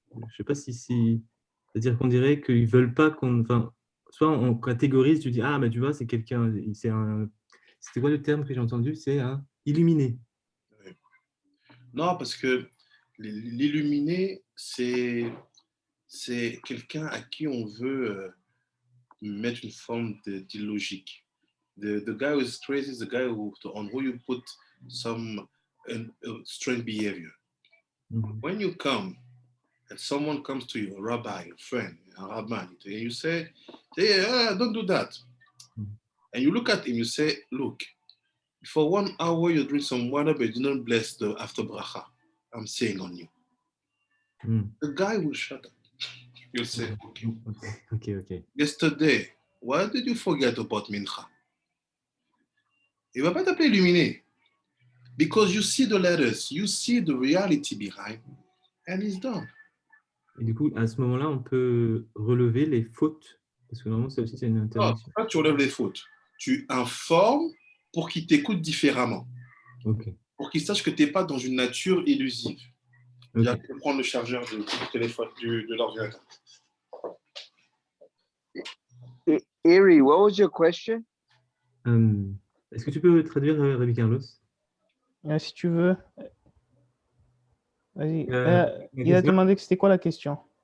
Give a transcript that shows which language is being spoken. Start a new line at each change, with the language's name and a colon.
French: Je ne sais pas si c'est-à-dire qu'on dirait qu'ils ne veulent pas soit on catégorise, tu dis, ah, mais tu vois, c'est quelqu'un, c'était quoi le terme que j'ai entendu? C'est un illuminé. Non, parce que l'illuminé, c'est quelqu'un à qui on veut mettre une forme d'illogique.
English: The guy who is crazy is the guy on who you put some strange behavior. When you come, and someone comes to you, a rabbi, a friend, a rabbi, and you say, don't do that. And you look at him, you say, look, for 1 hour you drink some water, but you don't bless the after bracha. I'm saying on you. The guy will shut up. You'll say, Okay. Yesterday, why did you forget about mincha?
French: Il ne va pas t'appeler illuminé.
English: Because you see the letters, you see the reality behind, and it's done.
French: Et du coup, à ce moment-là, on peut relever les fautes, parce que normalement, ça aussi, c'est une interdiction. Non, tu relèves les fautes. Tu informes pour qu'ils t'écoutent différemment. Okay. Pour qu'ils sachent que tu n'es pas dans une nature illusive. Okay. J'ai pu prendre le chargeur du téléphone, de l'ordinateur.
English: Eri, what was your question?
French: Est-ce que tu peux traduire, Rabbi Carlos? Si tu veux. Vas-y. La Il a question? demandé que c'était quoi la question?